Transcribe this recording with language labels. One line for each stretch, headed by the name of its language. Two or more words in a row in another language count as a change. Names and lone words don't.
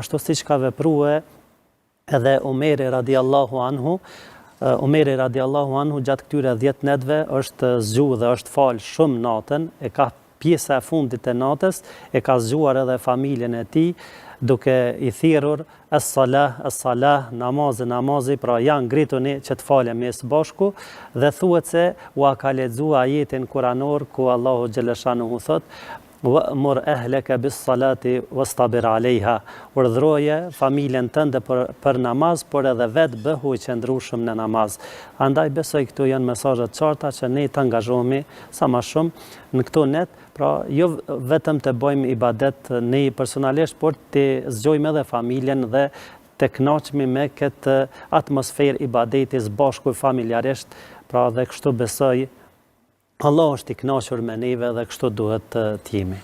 Albanian: Ashtu siç ka vepruar edhe Omeri
Arabic: رضي الله عنه,
Albanian: gjatë këtyre 10 netëve është zgjuar dhe është fal shumë natën, e ka pjesa e fundit të natës, e ka zgjuar edhe familjen e tij, duke i thirrur as-salah, namazi, pra janë ngrituni që të falemi së bashku, dhe thuhet se u ka lexuar ajetin kuranor ku Allahu xhaleshanuhu thotë
Arabic: وَأْمُرْ أَهْلَكَ بِالصَّلَاةِ وَاسْتَبِرْ عَلَيْهَا.
Albanian: Urdhroje familjen tënde për namaz, por edhe vetë bëhu i qëndrueshëm në namaz. Andaj besoj këtu janë mesazhe të qarta që ne të angazhohemi sa më shumë në këto net, pra jo vetëm të bëjmë ibadet ne personalisht, por të zgjojmë edhe familjen dhe të kënaqemi me këtë atmosferë ibadeti së bashku familjarisht, pra dhe kështu besoj Allah është i kënaqur me neve dhe kështu duhet të jemi.